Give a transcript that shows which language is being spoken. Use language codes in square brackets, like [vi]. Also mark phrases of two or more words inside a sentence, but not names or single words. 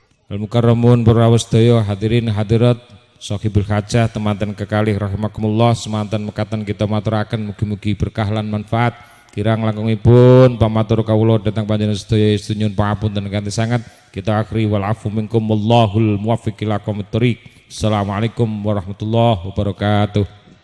[ar] المكرمون [jv] para sedaya hadirin hadirat [ar] صاحب الحاجة [jv] temanten kekalih rahimakumullah semanten mekaten kita maturaken mugi-mugi berkah lan manfaat kirang langkungipun pamatur kawula dhateng panjenengan sedaya senyun pangapunten kanthi sanget kita akhiri [ar] والعفو منكم والله الموفق إلى أقوم الطريق. السلام عليكم ورحمة الله وبركاته.